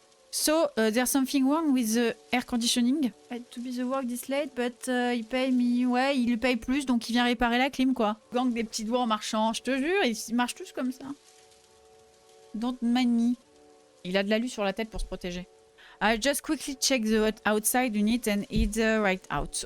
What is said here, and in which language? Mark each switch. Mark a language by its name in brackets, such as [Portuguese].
[English] So, there's something wrong with the air conditioning. I had to be the work this late, but he pay me... [French] Ouais, il lui paye plus, donc il vient réparer la clim, quoi. Gang des petits doigts en marchant, je te jure, ils marchent tous comme ça. [English] Don't mind me. [French] Il a de l'alu sur la tête pour se protéger. [English] I just quickly check the outside unit and head right out.